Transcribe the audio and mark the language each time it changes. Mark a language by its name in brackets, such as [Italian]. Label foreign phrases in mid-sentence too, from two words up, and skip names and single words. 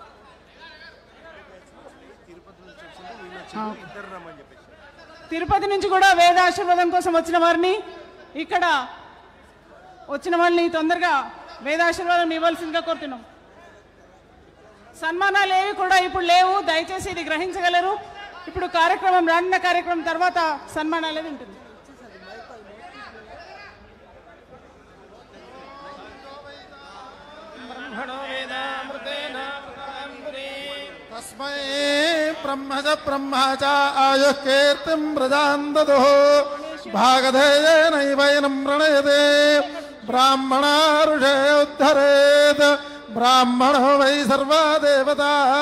[Telugu] తిరుపతి నుంచి కూడా వేద ఆశీర్వాదం కోసం వచ్చిన వారిని, ఇక్కడ వచ్చిన వాళ్ళని తొందరగా వేద ఆశీర్వాదం ఇవ్వాల్సిందిగా కోరుతున్నాం. సన్మానాలు ఏవి కూడా ఇప్పుడు లేవు, దయచేసి ఇది గ్రహించగలరు. ఇప్పుడు కార్యక్రమం, రానున్న కార్యక్రమం తర్వాత సన్మానాలు అనేది ఉంటుంది. [Sanskrit] तस्मै ब्रह्मज ब्रह्मच आयुः कीर्तिं प्रजां ददुः भागधेयेनैवैनं प्रणयते ब्राह्मणा ऋषे उद्धरेत् ब्राह्मणो वै सर्वा देवता